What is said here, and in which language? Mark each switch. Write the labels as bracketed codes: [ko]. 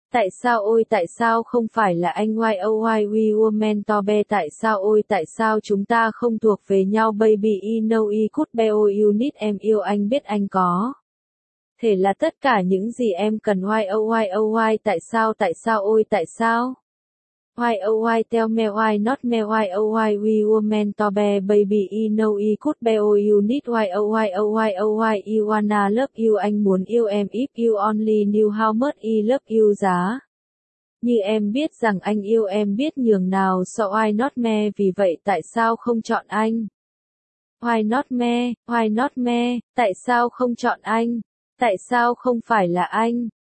[vi] Tại sao ôi tại sao không phải là anh. [en] Why oh why we were meant to be, [vi] tại sao ôi tại sao chúng ta không thuộc về nhau. [en] Baby you know you could be all you need, [vi] em yêu anh biết anh có thể là tất cả những gì em cần. [en] Why oh why oh why [vi] tại sao ôi tại sao. [en] Why oh why tell me why not me. Why oh why we were meant to be, baby you know you could be all you need. Why oh why oh why oh why you wanna love you, [vi] anh muốn yêu em. [en] If you only knew how much I love you, [vi] giá như em biết rằng anh yêu em biết nhường nào. [en] So why not me, [vi] vì vậy tại sao không chọn anh. [en] Why not me, why not me, [vi] tại sao không chọn anh, tại sao không phải là anh.